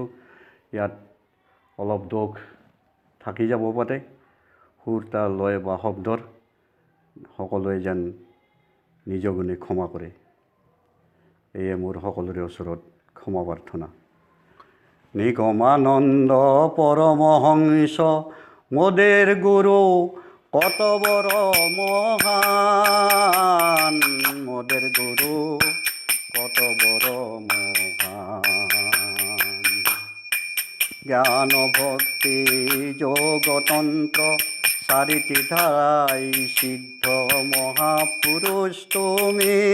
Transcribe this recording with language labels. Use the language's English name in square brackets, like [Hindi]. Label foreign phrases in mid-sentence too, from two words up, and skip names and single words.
[Assamese] ইয়াত অলপ দুখ থাকি যাব পাৰে, সুৰ তাল লয় বা শব্দৰ, সকলোৱে যেন নিজ গুণে ক্ষমা কৰে, এয়ে মোৰ সকলোৰে ওচৰত ক্ষমা প্ৰাৰ্থনা। [Bangla] নিগমানন্দ পৰমহংস মোদের গুরু কত বড় মহান, মোদের গুরু কত বড় মহান। জ্ঞান ভক্তি যোগতন্ত্র চারিটি ধারাই সিদ্ধ মহাপুরুষ তুমি।